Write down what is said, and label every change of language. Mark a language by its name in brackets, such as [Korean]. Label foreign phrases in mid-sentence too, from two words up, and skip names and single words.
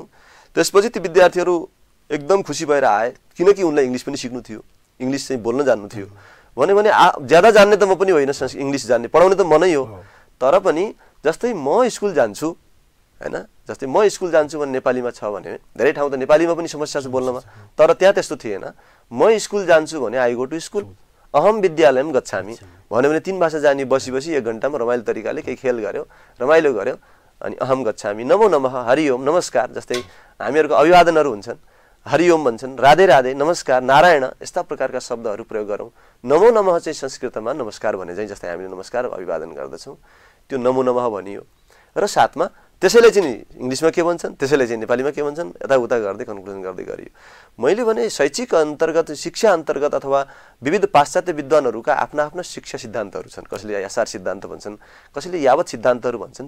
[Nepali] त्यसपछि ती विद्यार्थीहरू एकदम खुसी भएर आए, किनकि उनलाई इङ्ग्लिस पनि सिक्नु थियो, इङ्ग्लिस चाहिँ बोल्न जान्नु थियो। भने ज्यादा जान्ने त म पनि होइन, इङ्ग्लिस जान्ने पढाउने त म नै हो, तर पनि जस्तै म स्कुल जान्छु हैन, जस्तै म स्कुल जान्छु भने नेपालीमा छ भने धेरै ठाउँ त नेपालीमा पनि समस्या छ बोल्नमा, तर त्यहाँ त्यस्तो थिएन। म स्कुल जान्छु भने [English] I go to school, [Sanskrit] अहम विद्यालयम गच्छामि [Nepali] भन्यो भने 3 भाषा जानी बसी 1 घण्टामा रमाइलो तरिकाले केही खेल गर्यो, रमाइलो गर्यो, अनि [Sanskrit] अहम गच्छामि, नमो नमः, [Nepali] हरिओम, नमस्कार, जस्तै हामीहरूको अभिवादनहरू हुन्छन्, हरिओम भन्छन्, राधे राधे, नमस्कार, नारायण, यस्ता प्रकारका शब्दहरू प्रयोग गरौँ। [Sanskrit] नमो नमः [Nepali] चाहिँ संस्कृतमा नमस्कार भने चाहिँ जस्तै हामीले नमस्कार अभिवादन गर्दछौँ, त्यो [Sanskrit] नमो नमः [Nepali] भनियो र साथमा त्यसैले चाहिँ इङ्ग्लिसमा के भन्छन्, त्यसैले चाहिँ नेपालीमा के भन्छन्, यताउता गर्दै कन्क्लुजन गर्दै गरियो। मैले भने शैक्षिक अन्तर्गत, शिक्षा अन्तर्गत अथवा विविध पाश्चात्य विद्वानहरूका आफ्ना आफ्ना शिक्षा सिद्धान्तहरू छन्। कसैले यासार सिद्धान्त भन्छन्, कसैले यावत सिद्धान्तहरू भन्छन्।